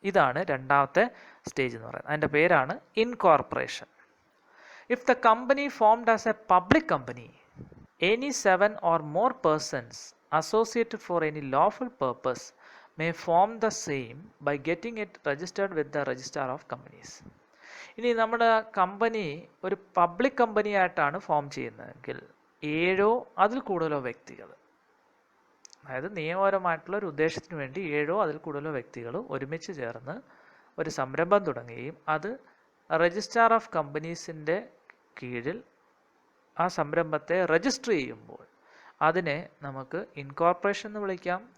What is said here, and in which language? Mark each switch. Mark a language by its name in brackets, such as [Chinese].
[Malayalam] ഇതാണ് രണ്ടാമത്തെ സ്റ്റേജ് എന്ന് പറയുന്നത്. അതിൻ്റെ പേരാണ് incorporation. [English] If the company formed as a public company, any 7 or more persons associated for any lawful purpose may form the same by getting it registered with the Registrar of Companies. [Malayalam] ഇനി നമ്മുടെ company ഒരു public company ആയിട്ടാണ് form ചെയ്യുന്നതെങ്കിൽ 7 അതിൽ കൂടുതലോ വ്യക്തികൾ, അതായത് നിയമപരമായിട്ടുള്ള ഒരു ഉദ്ദേശത്തിന് വേണ്ടി 7 അതിൽ കൂടുതലോ വ്യക്തികൾ ഒരുമിച്ച് ചേർന്ന് ഒരു സംരംഭം തുടങ്ങുകയും അത് രജിസ്ട്രാർ ഓഫ് കമ്പനീസിൻ്റെ കീഴിൽ ആ സംരംഭത്തെ രജിസ്റ്റർ ചെയ്യുമ്പോൾ അതിനെ നമുക്ക് ഇൻകോർപ്പറേഷൻ എന്ന് വിളിക്കാം.